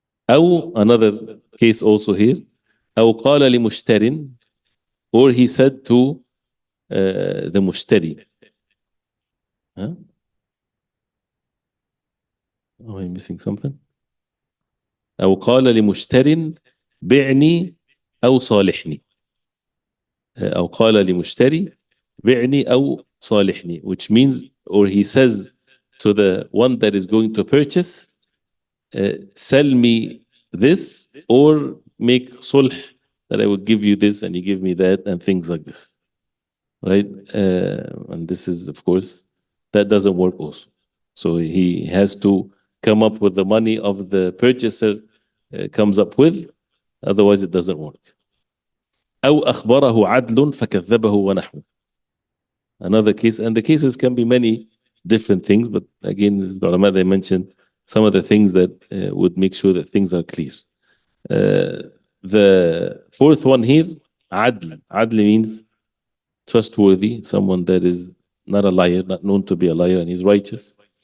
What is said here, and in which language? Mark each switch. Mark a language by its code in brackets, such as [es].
[en] أو, another case also here, [ar] أو قال لمشتر, [en] or he said to the mushtari. Huh? Oh, I'm missing something. [ar] أو قال لمشتر بعني أو صالحني. أو قال لمشتري بعني أو صالحني, [en] which means, or he says to the one that is going to purchase, sell me this, or make sulh, that I will give you this and you give me that, and things like this. Right? And this is, of course, that doesn't work also. So he has to come up with the money of the purchaser comes up with, otherwise it doesn't work. [ar] أو أخبره عدل فكذبه ونحوه. [en] Another case, and the cases can be many different things, but again, the ulama, they mentioned some of the things that would make sure that things are clear. The fourth one here, adl. Adl means trustworthy, someone that is not a liar, not known to be a liar, and he's righteous.